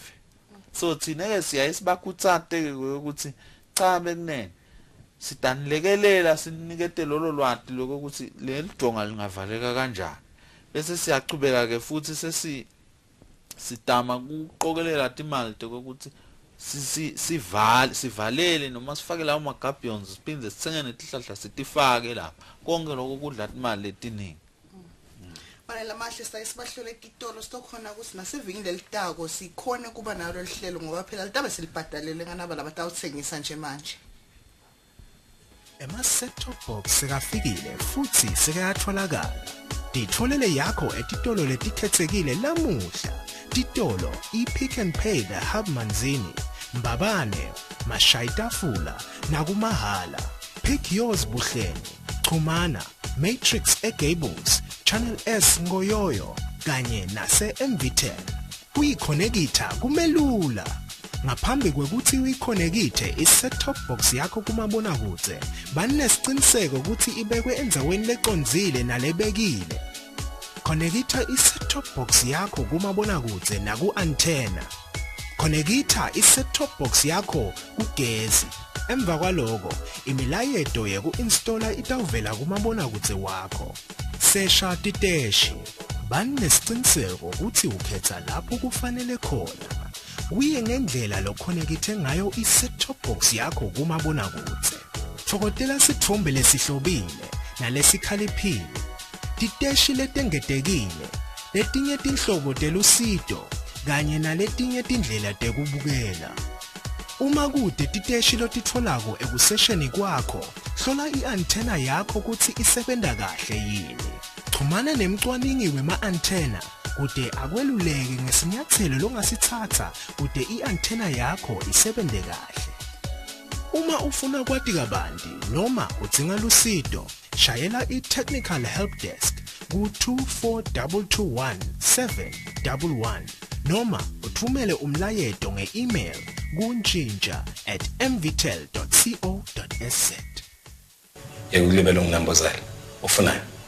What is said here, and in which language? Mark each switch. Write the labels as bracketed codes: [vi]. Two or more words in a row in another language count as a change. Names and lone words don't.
[ss] So thina ke siyayisibakhutsate ukuthi cha bekunene sitanilekelela sinikete lolo lwati lokuthi lelijonga lingavaleka kanjani bese siyachubeka ke futhi sitama kuqokelela imali ukuthi sivalele noma sifake lawo ma-gabions siphinde sithenge netihlahla sitifake lapha konke lokho kudla imali letiningi. Bana lamahle sibahlole etitolo sitokhona ukuthi nasevingini lelitako sikhone kuba nalo lihlelo ngoba phela litabe selibhadalele nganaba labatawuthengisa nje manje. [en] Set-top box [ss] sekafikile futhi sekayatholakala. Ditholele yakho etitolo letikhethekile lamuhla. Titolo iPick n Pay the Hub Manzini, Mbabane, Mashaitafula, nakumahala. [en] Pick yours [ss] Buhleni, Chumana, Matrix eGables, Channel S Ngoyoyo, kanye nase MV10. Uyikhonekitha kumelula. Ngaphambi kwekuthi uyikhonekithe i- [en] set-top box [ss] yakho kumabonakude, banesiciniseko ukuthi ibekwe endaweni leqonzile nalebekile. Khonekitha i- [en] set-top box [ss] yakho kumabonakude naku-antenna. Connecta i- [en] set-top box [ss] yakho kugezi. Emva kwaloko, imilayeto yeku-installa itawuvela kumabonakudze wakho. Sesha titeshi. Bani nesiciniseko ukuthi ukhetha lapho kufanele khona. Uye ngendlela lokhonekithe ngayo i- [en] set-top box [ss] yakho kumabonakudze. Thokotela sithombe lesihlobile nalesikhaliphile. Titeshi letengetekile, letinye tinhlobo telusido kanye naletinye tindlela tekubukela. Uma kude titeshi lotitfolako ekusesheni kwakho, hlola i-antenna yakho kutsi isebenta kahle yini. Xhumana nemcwaningi wema-antenna kude akweluleke ngesinyathelo longasithatha kude i-antenna yakho isebente kahle. Uma ufuna kwati kabanti noma udzinga lusido, shayela i-Technical Help Desk ku-24221 711 noma uthumele umlayeto nge-email kuntshintsha@mvitel.co.za. Ukulibela unginambozela. Ufunani?